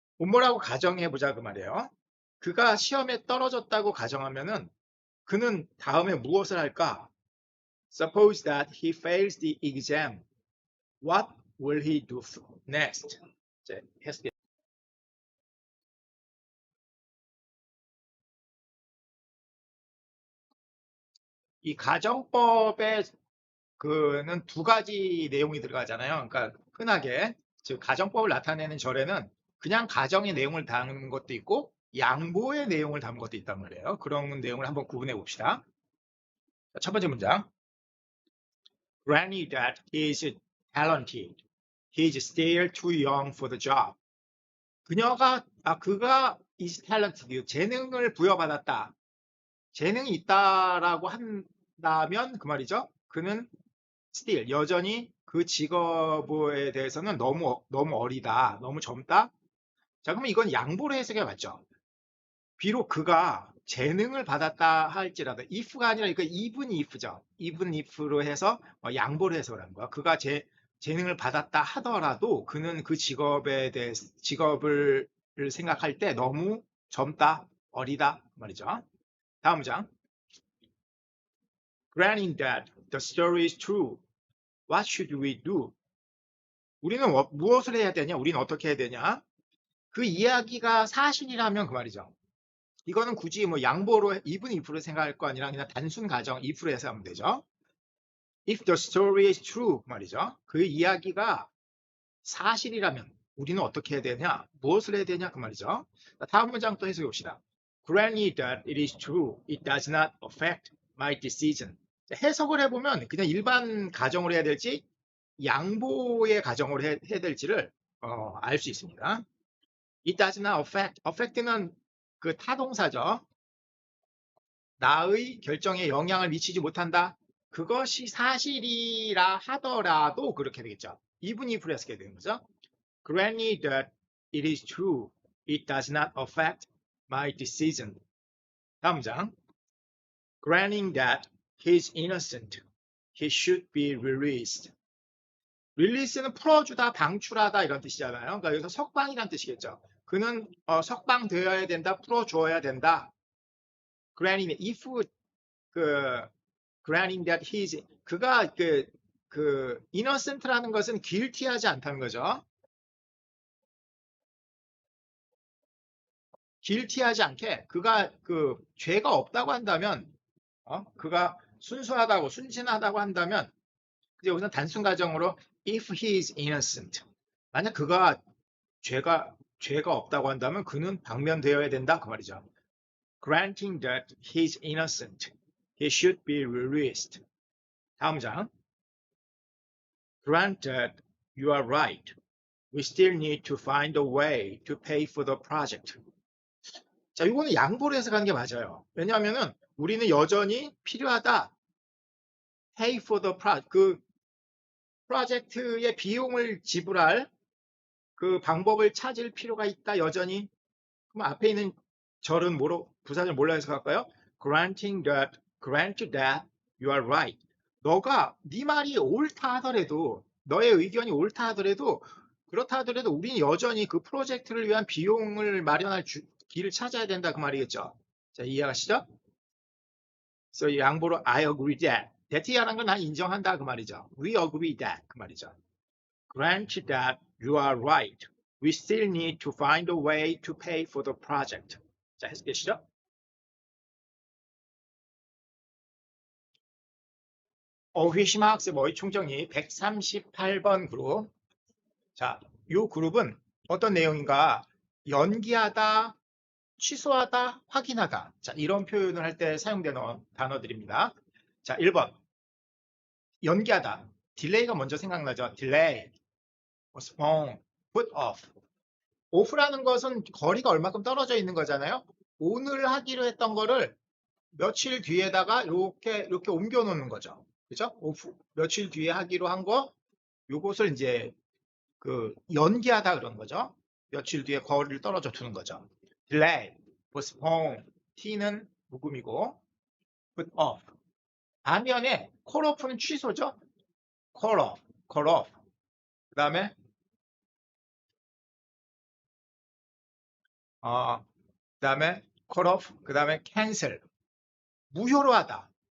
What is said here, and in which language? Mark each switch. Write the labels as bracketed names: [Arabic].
[Korean] 뭐라고 가정해보자 그 말이에요. 그가 시험에 떨어졌다고 가정하면은 그는 다음에 무엇을 할까? [English] Suppose that he fails the exam. What will he do next? [Korean] 이제 해석해. 이 가정법에 그는 두 가지 내용이 들어가잖아요. 그러니까 흔하게 즉 가정법을 나타내는 절에는 그냥 가정의 내용을 담은 것도 있고 양보의 내용을 담은 것도 있단 말이에요. 그런 내용을 한번 구분해 봅시다. 자, 첫 번째 문장. [English] Granny that is talented. He's still too young for the job. [Korean] 그가 [English] is talented. [Korean] 재능을 부여받았다. 재능이 있다라고 한다면 그 말이죠. 그는 still 여전히 그 직업에 대해서는 너무 어리다, 너무 젊다. 자, 그러면 이건 양보로 해석해 봤죠. 비록 그가 재능을 받았다 할지라도 if가 아니라 이거 even if죠. even if로 해서 양보를 해석을 한 거야. 그가 재능을 받았다 하더라도 그는 그 직업을 생각할 때 너무 젊다, 어리다 말이죠. 다음 장. [English] Granting that the story is true. What should we do? [Korean] 우리는 무엇을 해야 되냐? 우리는 어떻게 해야 되냐? 그 이야기가 사실이라면 그 말이죠. 이거는 굳이 뭐 양보로 even if로 생각할 거 아니라 그냥 단순 가정 if로 해서 하면 되죠. [English] If the story is true [Korean] 말이죠. 그 이야기가 사실이라면 우리는 어떻게 해야 되냐? 무엇을 해야 되냐? 그 말이죠. 다음 문장 또 해석해 봅시다. [English] Granted that it is true, it does not affect my decision. [Korean] 해석을 해보면 그냥 일반 가정으로 해야 될지 양보의 가정으로 해야 될지를 알 수 있습니다. [English] It does not affect. [Korean] affect는 그 타동사죠. 나의 결정에 영향을 미치지 못한다. 그것이 사실이라 하더라도 그렇게 되겠죠. even if로 해석해야 되는 거죠. [English] Granted that it is true, it does not affect my decision. [Korean] 다음 장. [English] Granting that he is innocent, he should be released. [Korean] 릴리스는 풀어주다, 방출하다 이런 뜻이잖아요. 그러니까 여기서 석방이란 뜻이겠죠. 그는 석방되어야 된다, 풀어주어야 된다. [English] Granting, if granting that he is, [Korean] 그가 innocent라는 것은 guilty하지 않다는 거죠. guilty하지 않게 그가 죄가 없다고 한다면, 그가 순수하다고 순진하다고 한다면, 여기서 단순 가정으로 [English] if he is innocent. [Korean] 만약 그가 죄가 없다고 한다면 그는 방면되어야 된다 그 말이죠. [English] Granting that he is innocent, he should be released. [Korean] 다음 장. [English] Granted you are right, we still need to find a way to pay for the project. [Korean] 자, 이거는 양보로 해석하는 게 맞아요. 왜냐하면은 우리는 여전히 필요하다. [English] Pay for the project. [Korean] 그 프로젝트의 비용을 지불할 그 방법을 찾을 필요가 있다 여전히. 그럼 앞에 있는 절은 부사절 뭘로 해석할까요? [English] Granting that you are right. [Korean] 네 말이 옳다 하더라도, 너의 의견이 옳다 하더라도, 그렇다 하더라도 우리는 여전히 그 프로젝트를 위한 비용을 마련할 길을 찾아야 된다 그 말이겠죠. 자, 이해가시죠? 그래서 양보로 [English] I agree that. [Korean] that이라는 건 난 인정한다 그 말이죠. [English] We agree that [Korean] 그 말이죠. [English] Grant that you are right. We still need to find a way to pay for the project. [Korean] 자, 해석되시죠? 회심화 학습어휘 총정리 138번 그룹. 자, 이 그룹은 어떤 내용인가? 연기하다, 취소하다, 확인하다. 자, 이런 표현을 할 때 사용되는 단어들입니다. 자, 1번. 연기하다. 딜레이가 먼저 생각나죠. [English] 딜레이, postpone, put off. [Korean] off라는 것은 거리가 얼마큼 떨어져 있는 거잖아요. 오늘 하기로 했던 거를 며칠 뒤에다가 이렇게 옮겨 놓는 거죠. 그죠? off. 며칠 뒤에 하기로 한 거, 요것을 이제 연기하다 그런 거죠. 며칠 뒤에 거리를 떨어져 두는 거죠. [English] delay, postpone, [Korean] t는 묵음이고, [English] put off. [Korean] 반면에 call off는 취소죠. call off. 그 다음에 그 다음에 cut off, 그 다음에 cancel. 무효로 하다.